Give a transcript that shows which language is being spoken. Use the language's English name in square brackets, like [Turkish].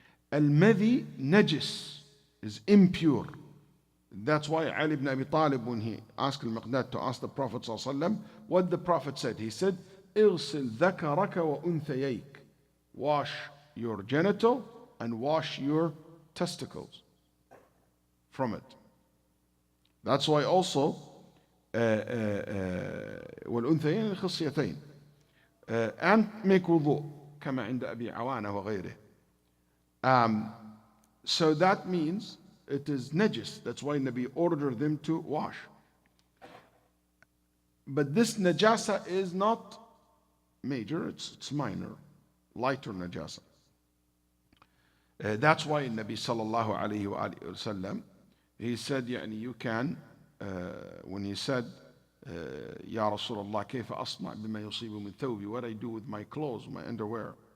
[English] Al-madhi, najis, is impure. That's why Ali ibn Abi Talib, when he asked al-Miqdad to ask the Prophet ﷺ, what the Prophet said, he said, [Arabic] اغسل ذكرك وأنثييك, [English] wash your genital and wash your testicles from it. That's why also [Arabic] والأنثيين الخصيتين [English] and make wudu [Arabic] كما عند أبي عوانة وغيره. [English] So that means it is najis. That's why Nabi ordered them to wash. But this najasa is not major, it's minor, lighter najasa. That's why Nabi sallallahu alayhi wa sallam, he said, يعني you can, when he said, [Arabic] يا رسول الله كيف أصنع بما يصيب من ثوبي, [English] what I do with my clothes, my underwear.